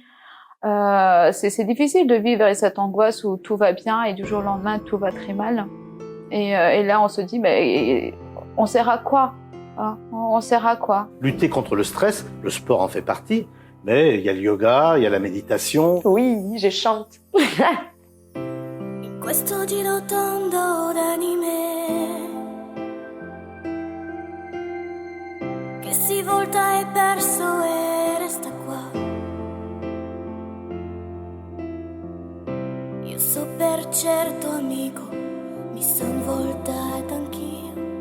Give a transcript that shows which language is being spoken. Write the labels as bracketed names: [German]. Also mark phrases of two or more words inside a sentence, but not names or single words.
[French] C'est difficile de vivre cette angoisse où tout va bien et du jour au lendemain tout va très mal. Et là on se dit mais on sert à quoi, hein, on sert à quoi? Lutter contre le stress, le sport en fait partie, mais il y a le yoga, il y a la méditation. Oui, je chante. [Italian] Questo giro tondo d'anime che si volta e perso e resta qua. Io so per certo amico, mi son voltata anch'io.